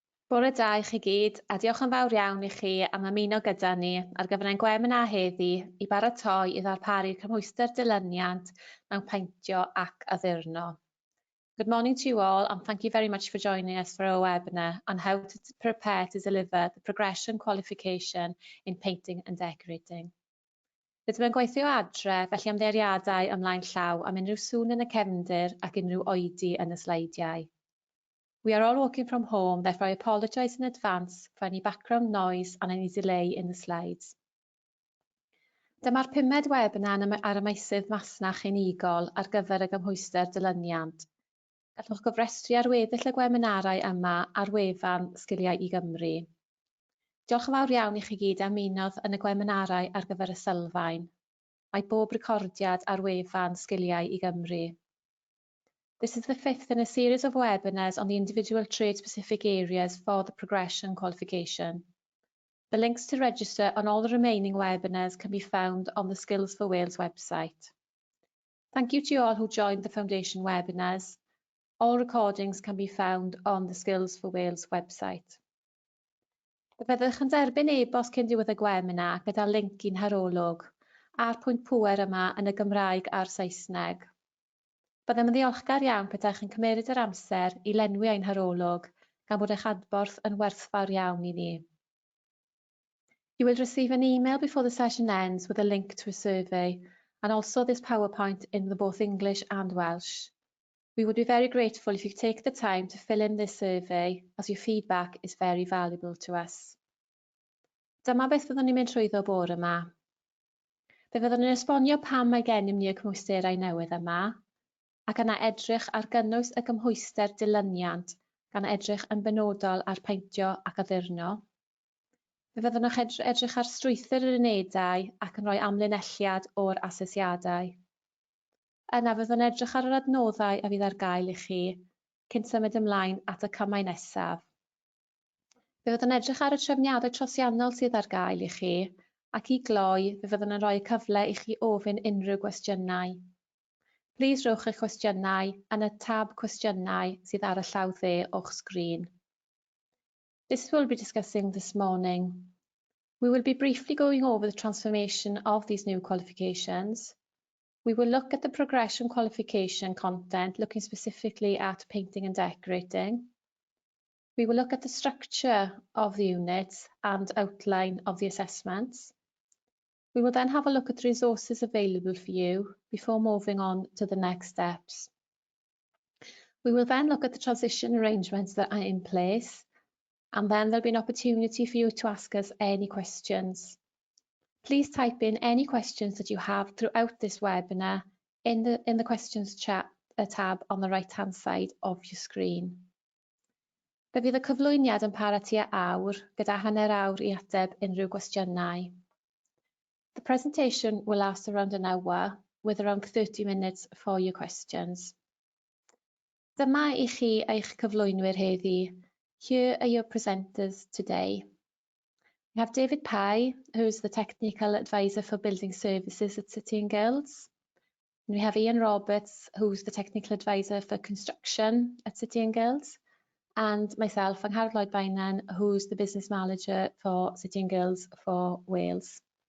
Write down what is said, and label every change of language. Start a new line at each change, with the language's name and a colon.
Welsh: Bore da i chi gyd, a diolch yn fawr iawn i chi am ymuno gyda ni ar gyfer ein gwebinar heddi i baratoi i ddarparu'r Cymhwyster dilyniant mewn paentio ac addurno.
English: Good morning to you all, and thank you very much for joining us for our webinar on how to prepare to deliver the progression qualification in painting and decorating.
Welsh: Rydym yn gweithio adre, felly ymddeiriadau ymlaen llaw am unrhyw sŵn yn y cefndir ac unrhyw oedi yn y sleidiau.
English: We are all working from home, therefore I apologise in advance for any background noise and any delay in the slides.
Welsh: Dyma'r pumed webinar ar y meysydd masnach unigol ar gyfer y Cymhwyster dilyniant. Gallwch gyfrestru ar weddill y gwebinarau yma ar wefan Sgiliau i Gymru. Diolch yn fawr iawn i chi gyd am ymunodd yn y gwebinarau ar gyfer y sylfaen. Mae bob recordiad ar wefan Sgiliau i Gymru.
English: This is the fifth in a series of webinars on the individual trade-specific areas for the progression qualification. The links to register on all the remaining webinars can be found on the Skills for Wales website. Thank you to you all who joined the Foundation webinars. All recordings can be found on the Skills for Wales website.
Welsh: Byddwch yn derbyn e-bost cyn diwedd y webinar gyda linc i'n harolwg a'r pwynt pŵer yma yn y Gymraeg a'r Saesneg. Byddem yn ddiolchgar iawn petaech yn cymeryd yr amser i lenwi ein harolwg gan bod eich adborth yn werthfawr iawn i ni.
English: You will receive an email before the session ends with a link to a survey and also this PowerPoint in both English and Welsh. We would be very grateful if you take the time to fill in this survey as your feedback is very valuable to us.
Welsh: Dyma beth fyddwn ni'n mynd trwyddo bore yma. Fe fyddwn ni'n esbonio pam mae gennym ni y cymhwysterau newydd yma, ac yna edrych ar gynnwys y Cymhwyster dilyniant gan edrych yn benodol ar paentio ac addurno. Fe fyddwn nhw'n edrych ar strwythur yr unedau ac yn rhoi amlinelliad o'r asesiadau. Yna fyddwn edrych ar yr adnoddau a fydd ar gael i chi cyn symud ymlaen at y cymau nesaf. Fe fyddwn edrych ar y trefniadau trosiannol sydd ar gael i chi ac i gloi fe fyddwn yn rhoi cyfle i chi ofyn unrhyw gwestiynau. Please rhowch eich cwestiynau yn y tab cwestiynau sydd ar y llaw dde o'ch sgrin.
English: This is what we'll be discussing this morning. We will be briefly going over the transformation of these new qualifications. We will look at the progression qualification content, looking specifically at painting and decorating. We will look at the structure of the units and outline of the assessments. We will then have a look at the resources available for you before moving on to the next steps. We will then look at the transition arrangements that are in place, and then there'll be an opportunity for you to ask us any questions. Please type in any questions that you have throughout this webinar in the questions chat tab on the right-hand side of your screen.
Welsh: Fe fydd y cyflwyniad yn para tua awr, gyda hanner awr i ateb unrhyw gwestiynau.
English: The presentation will last around an hour, with around 30 minutes for your questions.
Welsh: Dyma i chi eich cyflwynwyr heddi.
English: Here are your presenters today. We have David Pye, who is the Technical Advisor for Building Services at City and Guilds. And we have Ian Roberts, who's the Technical Advisor for Construction at City and Guilds. And myself, Angharad Lloyd-Bainan, who's the Business Manager for City and Guilds for Wales.